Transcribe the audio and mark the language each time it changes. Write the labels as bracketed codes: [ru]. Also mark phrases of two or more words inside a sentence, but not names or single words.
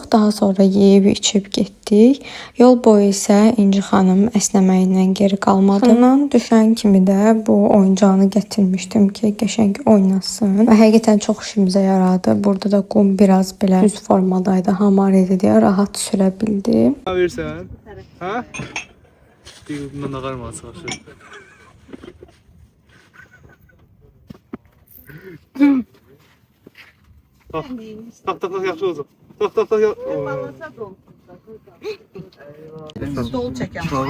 [az] Daha sonra yeyib içib getdik. Yol boyu isə İnci xanım əsnəməyindən geri qalmadı. Bundan düşən kimi də bu oyuncağını gətirmişdim ki, qəşəng oynasın. Və həqiqətən çox işimizə yaradı. Burada da qum biraz belə düz formadaydı, hamar idi deyə rahat sürə bildim. [tr] Ne verirsen? Ha? [az] Bir bundan da karma çalışır. Tak yaxşı olsun. Tak ya. [tr] Stol çeken.